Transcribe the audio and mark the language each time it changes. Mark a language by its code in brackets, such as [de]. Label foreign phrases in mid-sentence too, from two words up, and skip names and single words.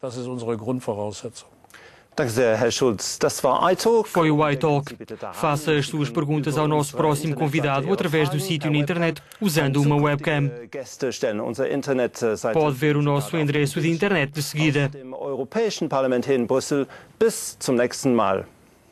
[pt] Foi o iTalk. Faça as suas perguntas ao nosso próximo convidado através do sítio na internet, usando uma webcam. Pode ver o nosso endereço de internet de seguida. [de] Europäischen Parlament hier in Brüssel. Bis zum nächsten Mal.